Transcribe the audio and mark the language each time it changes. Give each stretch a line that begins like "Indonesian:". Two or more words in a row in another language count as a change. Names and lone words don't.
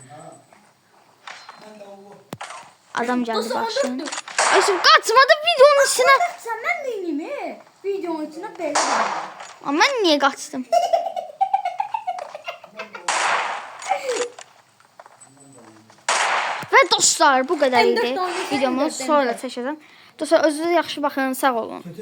Turkish: Adam geldi başlayın. Ayşem kaçmadı videonun içine. Sen ben neyim mi? Videonun içine böyle var. Ama ben niye kaçtım? Ve dostlar bu kadar idi. M4
Azerbaijani: Videomu sonra çəkəcəm. Dostlar özünüzə yaxşı baxın, sağ olun.